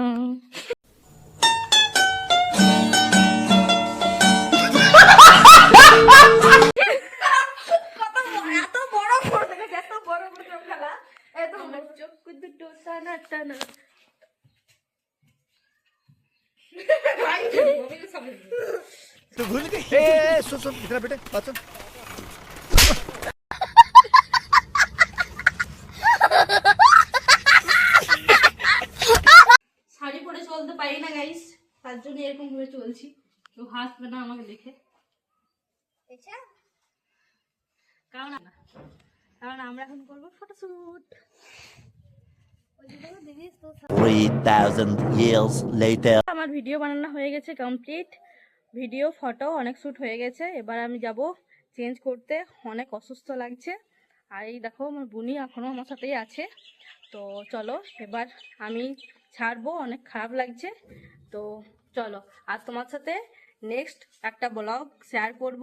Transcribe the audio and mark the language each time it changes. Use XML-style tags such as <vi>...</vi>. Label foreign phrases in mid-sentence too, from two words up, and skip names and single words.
<bn>এত বড় ফটো দেখেছে, এত বড় ফটো খেলা, এত আমার চোখ দুটো টানা টানা।</bn> <hi>तू भूल गई सुन सुन इधर बेटे बात सुन</hi> <bn>শাড়ি পরে চলতে পারি না গাইস, তার জন্য এরকম ভাবে চলছি, কেউ হাসবে না আমাকে দেখে। কারণ আমরা এখন করবো ফটোশুট।</bn> <en>3,000 years later.</en> <bn>আমার ভিডিও বানানো হয়ে গেছে কমপ্লিট, ভিডিও ফটো অনেক শ্যুট হয়ে গেছে। এবার আমি যাব চেঞ্জ করতে, অনেক অসুস্থ লাগছে। আর এই দেখো আমার বুনি এখনও আমার সাথেই আছে। তো চলো এবার আমি ছাড়বো, অনেক খারাপ লাগছে। তো চলো আর তোমার সাথে নেক্সট একটা ব্লগ শেয়ার করব।</bn>